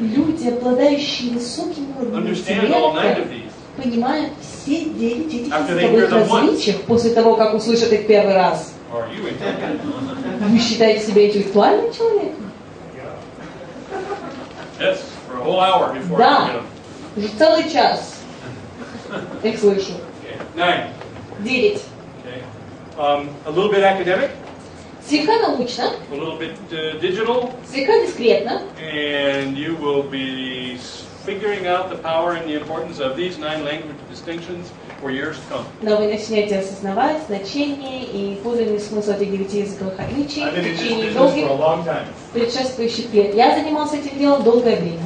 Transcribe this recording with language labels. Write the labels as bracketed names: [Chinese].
[Russian] люди, обладающие высоким уровнем [English] understand all 9 [Russian] интеллекта, [English] of these. [Russian] понимают все 9 этих [English] After they hear [Russian] языковых [English] them once. [Russian] различий после того, как услышат их первый раз. [English] Or are you intelligent? [Russian] Вы считаете себя интеллектуальным человеком? [English] Yes, for a whole hour before I [Russian] Да. [English] get them. [Russian] Уже целый час их слышу. [English] Okay. 9. [Russian] 9. [English] Okay. A little bit academic, [Russian] Слегка научно, [English] a little bit digital, [Russian] слегка дискретно, [English] and you will be figuring out the power and the importance of these 9 language distinctions for years to come. [Russian] но вы начнете осознавать значение и подлинный смысл этих 9 языковых отличий [English] I've [Russian] в [English] been in this [Russian] течение [English] business [Russian] долгих [English] for a long time. [Russian] предшествующих лет. Я занимался этим делом долгое время.